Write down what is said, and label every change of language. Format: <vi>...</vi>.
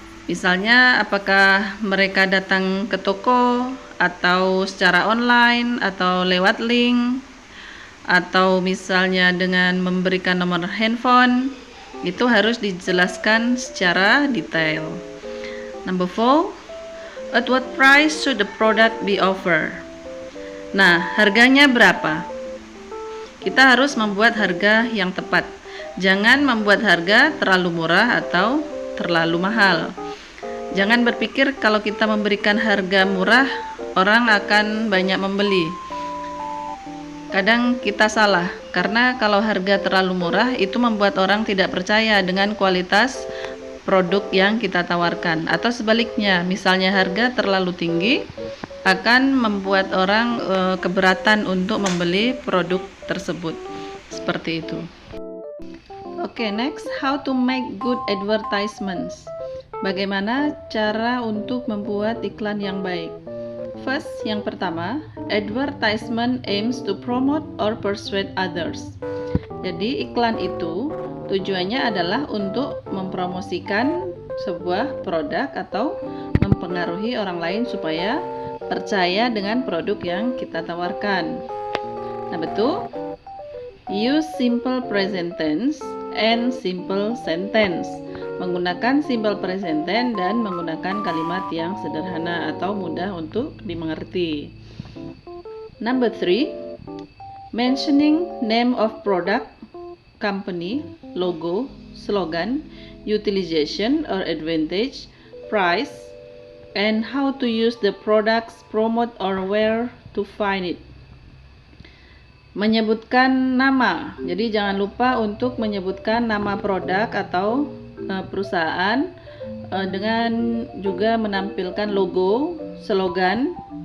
<id>Misalnya, apakah mereka datang ke toko, atau secara online, atau lewat link, atau misalnya dengan memberikan nomor handphone. Itu harus dijelaskan secara detail.</id> <en>Number 4, at what price should the product be offered?</en> <id>Nah, harganya berapa? Kita harus membuat harga yang tepat. Jangan membuat harga terlalu murah atau terlalu mahal. Jangan berpikir kalau kita memberikan harga murah, orang akan banyak membeli. Kadang kita salah, karena kalau harga terlalu murah itu membuat orang tidak percaya dengan kualitas produk yang kita tawarkan, atau sebaliknya, misalnya harga terlalu tinggi akan membuat orang keberatan untuk membeli produk tersebut. Seperti itu.</id> <en>Oke, next, how to make good advertisements.</en> <id>Bagaimana cara untuk membuat iklan yang baik?</id> <en>First,</en> <id>yang pertama,</id> <en>advertisement aims to promote or persuade others.</en> <id>Jadi iklan itu tujuannya adalah untuk mempromosikan sebuah produk atau mempengaruhi orang lain supaya percaya dengan produk yang kita tawarkan. Nah, betul.</id> <en>Use simple present tense and simple sentence.</en> <id>Menggunakan simple present tense dan menggunakan kalimat yang sederhana atau mudah untuk dimengerti.</id> <en>Number 3, mentioning name of product, company, logo, slogan, utilization or advantage, price, and how to use the products, promote or where to find it.</en> <id>Menyebutkan nama, jadi jangan lupa untuk menyebutkan nama produk atau perusahaan, dengan juga menampilkan logo, slogan,</id>